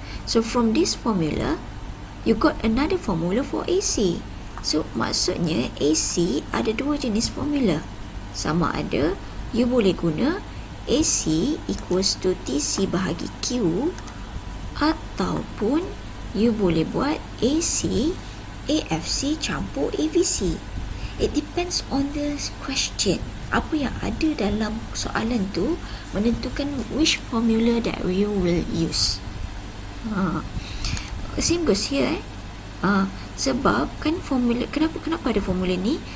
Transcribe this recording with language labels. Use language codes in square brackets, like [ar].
[en] So from this formula, you got another formula for AC. [ms] So maksudnya AC ada dua jenis formula. Sama ada you boleh guna AC equals to TC bahagi Q, ataupun you boleh buat AC AFC campur AVC. [en] It depends on the question. [ms] Apa yang ada dalam soalan tu menentukan [en] which formula that you will use. Same goes here. [ms] Sebab kan formula, kenapa ada formula ni?